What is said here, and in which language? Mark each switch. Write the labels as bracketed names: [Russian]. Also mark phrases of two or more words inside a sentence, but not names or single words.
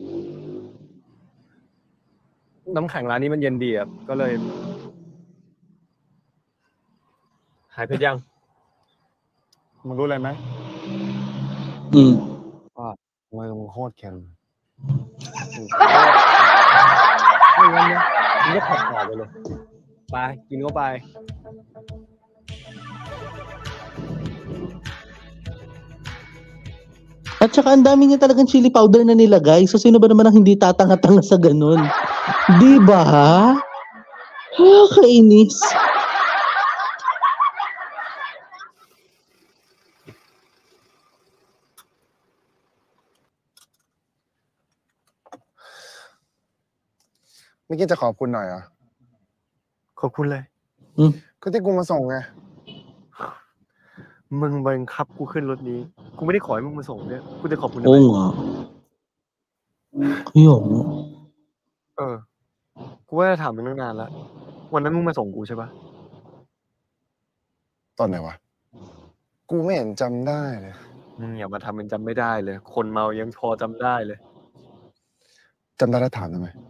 [Thai] น้ำแข็งร้านนี้มันเย็นดีอ่ะก็เลย หายเผ็ดยัง มึงรู้อะไรไหม Mm. ว่ามือมึงโคตรเค็ม ไม่งั้นนะมึงก็ผัดต่อไปเลย ไป กินเข้าไป [Filipino] At saka ang dami niya talagang chili powder na nilagay. So sino ba naman ang hindi tatanga-tanga sa ganun? Di ba? Kainis. [Thai] ไม่คิดจะขอบคุณหน่อยเหรอ ขอบคุณเลย ก็ที่กูมาส่งไง มึงบังคับกูขึ้นรถนี้ กูไม่ได้ขอให้มึงมาส่งเนี่ย กูจะขอบคุณ [Filipino] Oo nga. Kaya nga. [Thai] กูว่าจะถามมึงตั้งนานแล้ว วันนั้นมึงมาส่งกูใช่ปะ ตอนไหนวะ กูไม่เห็นจำได้เลย มึงอย่ามาทำเป็นจำไม่ได้เลย คนเมายังพอจำได้เลย จำได้แล้วถามทำไม